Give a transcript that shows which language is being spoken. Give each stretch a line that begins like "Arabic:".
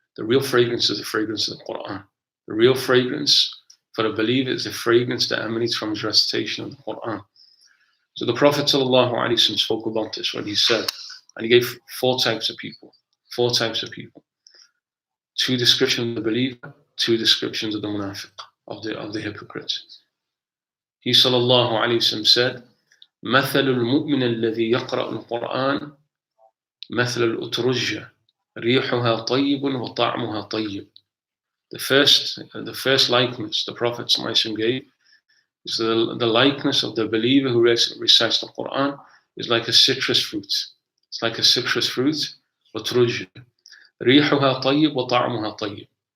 English: The real fragrance is the fragrance of the Quran. The real fragrance for a believer is the fragrance that emanates from his recitation of the Quran. So the Prophet ﷺ spoke about this when he said, and he gave four types of people. Two descriptions of the believer, two descriptions of the munafiq, of the hypocrite. He ﷺ said,
Arabic: مثل المؤمن الذي يقرأ القرآن مثل الأترجة ريحها طيب وطعمها طيب.
English: The first likeness the Prophet ﷺ gave is the likeness of the believer who recites the Quran is like a citrus fruit. It's like a citrus fruit, أترجة.
Arabic: ريحها طيب وطعمها طيب.